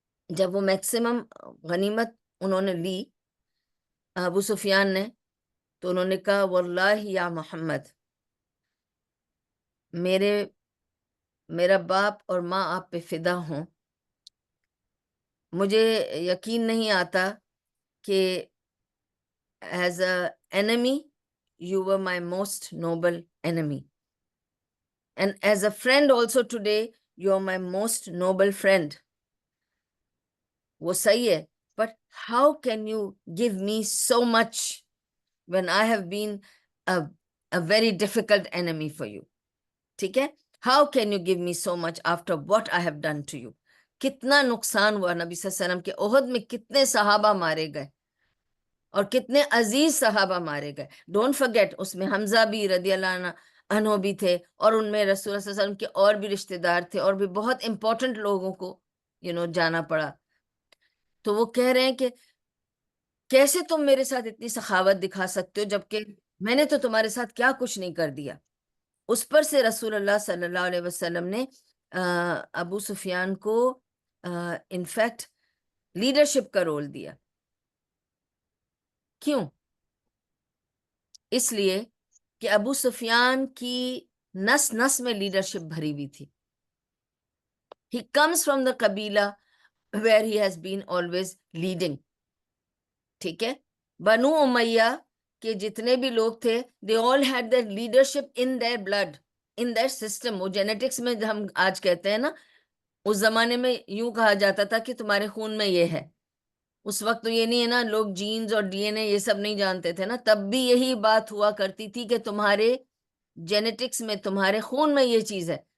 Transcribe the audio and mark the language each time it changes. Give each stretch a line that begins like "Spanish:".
Urdu: جب وہ میکسیمم غنیمت انہوں نے لی ابو سفیان نے، تو انہوں نے کہا واللہ یا محمد، میرا باپ اور ماں آپ پہ فدا ہوں، مجھے یقین نہیں آتا کہ
English: As a enemy you were my most noble enemy, and as a friend also today you are my most noble friend.
Urdu: وہ صحیح ہے،
English: but how can you give me so much when I have been a very difficult enemy for you.
Urdu: ٹھیک ہے.
English: How can you give me so much after what I have done to you?
Urdu: کتنا نقصان ہوا نبی صلی اللہ علیہ وسلم کے. احد میں کتنے صحابہ مارے گئے اور کتنے عزیز صحابہ مارے گئے. ڈونٹ فرگیٹ اس میں حمزہ بھی رضی اللہ عنہ بھی تھے, اور ان میں رسول اللہ صلی اللہ علیہ وسلم کے اور بھی رشتہ دار تھے, اور بھی بہت امپورٹنٹ لوگوں کو جانا پڑا. تو وہ کہہ رہے ہیں کہ کیسے تم میرے ساتھ اتنی سخاوت دکھا سکتے ہو جبکہ میں نے تو تمہارے ساتھ کیا کچھ نہیں کر دیا. اس پر سے رسول اللہ صلی اللہ علیہ وسلم نے ابو سفیان کو انفیکٹ لیڈرشپ کا رول دیا. کیوں؟ اس لیے کہ ابو سفیان کی نس نس میں لیڈرشپ بھری ہوئی تھی.
English: He comes from the قبیلہ where he has been always leading.
Urdu: ٹھیک ہے.
English: بنو امیہ
Urdu: کہ جتنے بھی لوگ تھے
English: they all had their leadership in their blood, in their system.
Urdu: وہ جینیٹکس میں ہم آج کہتے ہیں نا, اس زمانے میں یوں کہا جاتا تھا کہ تمہارے خون میں یہ ہے. اس وقت تو یہ نہیں ہے نا, لوگ جینز اور ڈی این اے یہ سب نہیں جانتے تھے نا, تب بھی یہی بات ہوا کرتی تھی کہ تمہارے جینیٹکس میں, تمہارے خون میں یہ چیز ہے.